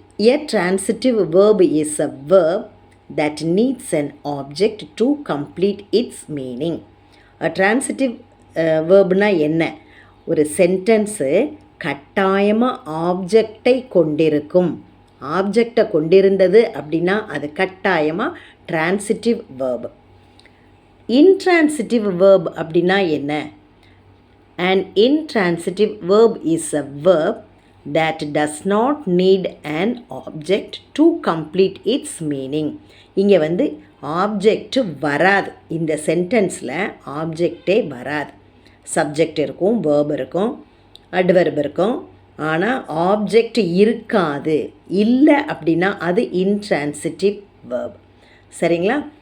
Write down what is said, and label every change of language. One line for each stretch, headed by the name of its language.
English: A transitive verb is a verb that needs an object to complete its meaning.
Tamil: A transitive verbனா என்ன, ஒரு sentence கட்டாயமாக ஆப்ஜெக்டை கொண்டிருக்கும். ஆப்ஜெக்டை கொண்டிருந்தது அப்படின்னா அது கட்டாயமாக டிரான்சிட்டிவ் வேர்ப். இன்ட்ரான்சிட்டிவ் வேர்ப் அப்படின்னா என்ன?
English: An intransitive verb is a verb that does not need an object to complete its meaning.
Tamil: இங்கே ஆப்ஜெக்ட் வராது, இந்த சென்டென்ஸில் ஆப்ஜெக்டே வராது. சப்ஜெக்ட் இருக்கும், வேர்ப் இருக்கும், அட்வெர்ப் இருக்கும், ஆனால் ஆப்ஜெக்ட் இருக்காது. இல்லை அப்படின்னா அது இன்ட்ரான்சிட்டிவ் வேர்ப். சரிங்களா?